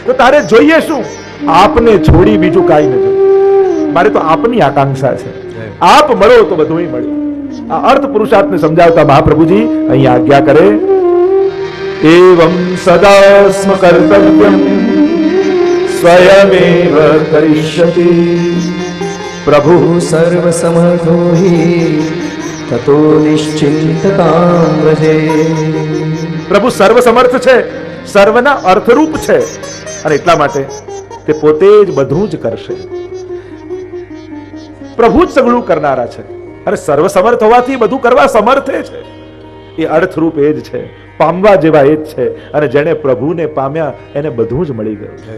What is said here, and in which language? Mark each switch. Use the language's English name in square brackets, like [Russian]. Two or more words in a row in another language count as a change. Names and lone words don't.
[Gujarati] તો તારે જોઈએ શું? આપને છોડી બીજું કાંઈ ન જોઈએ. મારે તો આપની આકાંક્ષા છે. આપ મળો તો બધું મળ્યું. આ અર્થ પુરુષાર્થને સમજાવતા મહાપ્રભુજી અહીં આજ્ઞા કરે. [Sanskrit] એવં સદા સ્મ કર્તવ્યમ स्वयमेव करिष्यति प्रभु सर्वसमर्थो हि ततो निश्चिन्ततां व्रजे। [Gujarati] પ્રભુ સર્વસમર્થ છે, સર્વના અર્થરૂપ છે, અને એટલા માટે તે પોતે જ બધું જ કરશે. પ્રભુ જ સગળું કરનારા છે, અને સર્વસમર્થ હોવાથી બધું કરવા સમર્થે છે. એ અર્થરૂપ એ જ છે, પામવા જેવા એ જ છે, અને જેણે પ્રભુને પામ્યા એને બધું જ મળી ગયું છે.